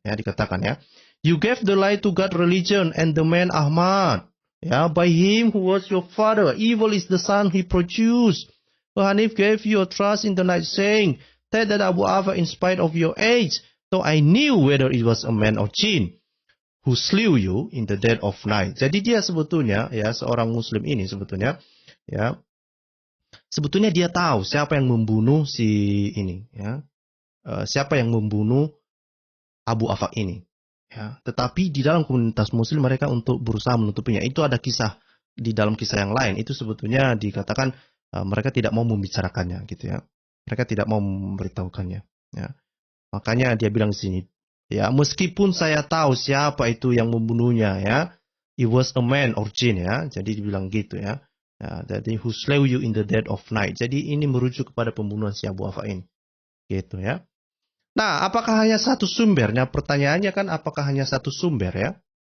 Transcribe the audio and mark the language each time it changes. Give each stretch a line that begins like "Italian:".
Indonesian: Ya, dikatakan ya,
English: you gave the lie to God religion and the man Ahmad.
Indonesian: Ya,
English: by him who was your father, evil is the son he produced. Hanif gave you a trust in the night, saying, that Abu Afaq in spite of your age, so I knew whether it was a man or jinn who slew you in the dead of night.
Indonesian: Jadi dia sebetulnya ya, seorang muslim ini sebetulnya ya, sebetulnya dia tahu siapa yang membunuh si ini ya. Siapa yang membunuh Abu Afaq ini ya. Tetapi di dalam komunitas muslim mereka untuk berusaha menutupinya. Itu ada kisah di dalam kisah yang lain, itu sebetulnya dikatakan mereka tidak mau membicarakannya gitu ya. Mereka tidak mau memberitahukannya ya. Makanya dia bilang di sini ya, meskipun saya tahu siapa itu yang membunuhnya ya,
English: it was a man or jinn
Indonesian: ya. Jadi dibilang gitu ya. Ya, jadi
English: who slew you in the dead of night.
Indonesian: Jadi ini merujuk kepada pembunuhan si Abu Afaq ini. Gitu ya. Nah, apakah hanya satu sumbernya? Pertanyaannya kan apakah hanya satu sumber ya?